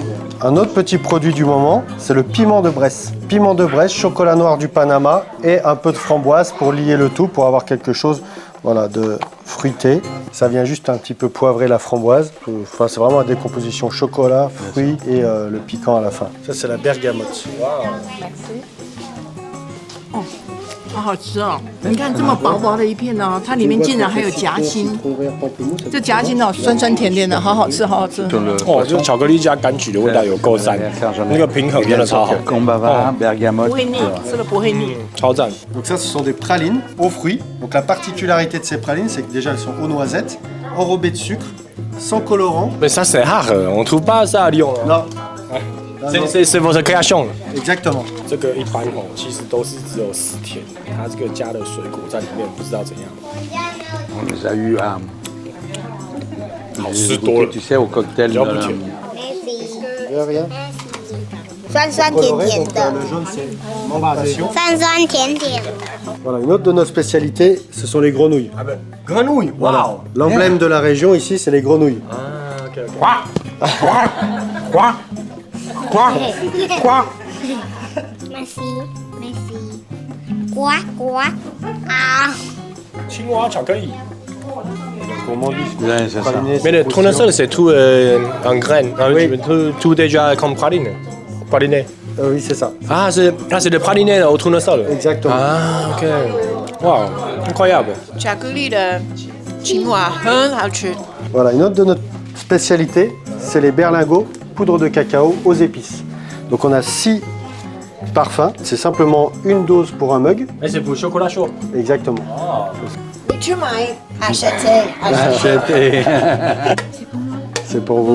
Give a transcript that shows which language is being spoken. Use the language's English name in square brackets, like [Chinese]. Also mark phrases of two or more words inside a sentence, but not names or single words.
[French] Un autre petit produit du moment, c'est le piment de Bresse. Piment de Bresse, chocolat noir du Panama et un peu de framboise pour lier le tout, pour avoir quelque chose de fruité. Ça vient juste un petit peu poivrer la framboise. Enfin, c'est vraiment la décomposition chocolat, fruits et le piquant à la fin. Ça, c'est la bergamote. [Chinese] 好好吃哦！你看这么薄薄的一片哦，它里面竟然还有夹心，这夹心哦，酸酸甜甜的，好好吃，好好吃。哦，就巧克力加柑橘的味道有够赞，那个平衡真的超好。 [French] Combava, bergamote. [Chinese] 不会腻，吃了不会腻。超赞。 [French] Donc ça, ce sont des pralines aux fruits. Donc la particularité de ces pralines, c'est que déjà, elles sont aux noisettes, enrobées de sucre, sans colorant. Mais ça c'est rare, on trouve pas ça à Lyon. Non. C'est votre création. Exactement. [Chinese] 这个一般其实都是只有10天，它这个加的水果在里面不知道怎样。 [French] On les a eu à... [Chinese] 好吃多了。 [French] Tu sais, au cocktail. [Chinese] 比较不甜。酸酸甜甜 [French] Donc, [Chinese] 的， [French] le jaune, c'est membration. [Chinese] 酸酸甜甜的。 [French] Voilà, une autre de nos spécialités, ce sont les grenouilles. Ah ben, grenouille, Voilà. L'emblème de la région ici, c'est les grenouilles. Ah, ok, ok. Quoi? Merci, merci. Quoi, quoi? Ah. [Chinese] 青蛙巧克力。 [French] Ouais, c'est ça. Mais le tournesol, c'est tout en graines, tout déjà comme praline. Praliné. Oui, c'est ça. Ah, c'est le praliné au tournesol. Exactement. Ah, ok. Wow, incroyable. [Chinese] 巧克力的青蛙很好吃。 [French] Voilà, une autre de nos spécialités, c'est les berlingots, poudre de cacao aux épices. Donc on a 6 parfums, c'est simplement une dose pour un mug. Mais c'est pour le chocolat chaud. Exactement. Tu m'as acheté. C'est pour vous.